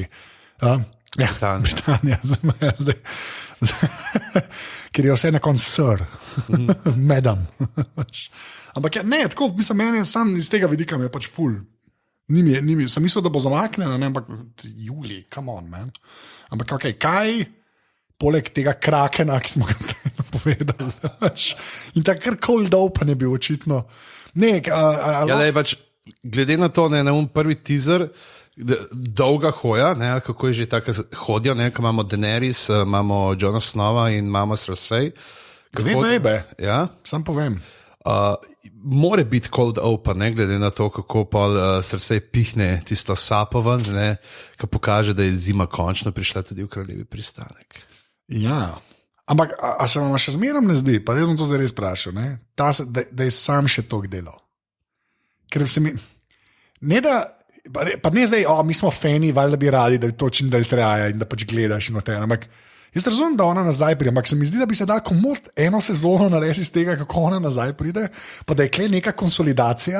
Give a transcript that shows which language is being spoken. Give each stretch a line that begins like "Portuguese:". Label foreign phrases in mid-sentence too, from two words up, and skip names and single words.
Slovenian: Ja, Britanija, zdaj. Ker je vse na koncu sir, medam. Ampak ja, ne, tako, mislim, meni sam iz tega vidika mi je pač ful. Sem mislil, da bo zamaknjeno, ne, ampak Juli,
English: come on, man.
Slovenian: Ampak okay, kaj poleg tega krakena, ki smo ga povedali. In tako
English: cold open
Slovenian: je bil očitno. Pač, glede na to, ne, na prvi teaser, dolga hoja, ne, kako je že tako hodijo, ko imamo Daenerys, imamo Jona Snowa in imamo Cersei. Bebe, ja? Sam povem. More biti
English: cold open,
Slovenian: ne, glede na to, kako pa Cersei pihne tisto sapo ven, ki pokaže, da je zima končno prišla tudi v Kraljevi pristanek. Ja, ampak a se vam še zmerom ne zdi, pa da bom to zdaj res vprašal, da je sam še toliko delal. Ker se mi, ne da, pa ne zdaj, mi smo fani, valjda bi radi, da je to čim dalj traja in da pač gledaš in o tem, ampak jaz razumem, da ona nazaj pride, ampak se mi zdi, da bi se da komod eno sezono narediti iz tega, kako ona nazaj pride, pa da je kle neka konsolidacija.